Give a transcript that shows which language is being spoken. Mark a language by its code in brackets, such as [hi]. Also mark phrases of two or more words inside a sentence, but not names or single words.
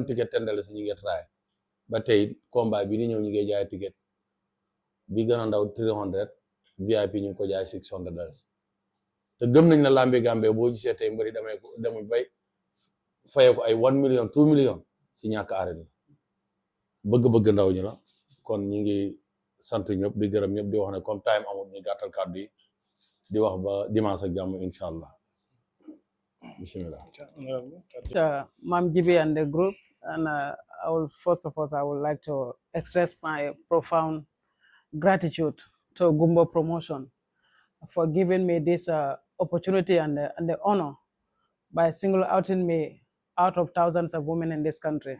[wo] ticket tendale si ñu ngi traay ba tey combat bi di ñëw ñu ngi jaay ticket bi gën a ndaw 300 VIP ñu ngi ko jaay $600 te gëm nañ na lambi Gambie boo gisee tey mbëri demuñ bay fayee ko ay 1 million 2 million si ñàkk arène bëgg-bëgg ndaw ñi la kon ñu ngi sant ñëpp di gërëm ñëpp di wax ne comme time amul ñu gàttal kàddu yi di wax ba dimanche ak jàmm [ar] incha allah bismillah. [en] Mam Jibi and the group, and first of all, I would like to express my profound gratitude to Gumbo Promotion for giving me this opportunity and the honor by single outing me out of thousands of women in this country.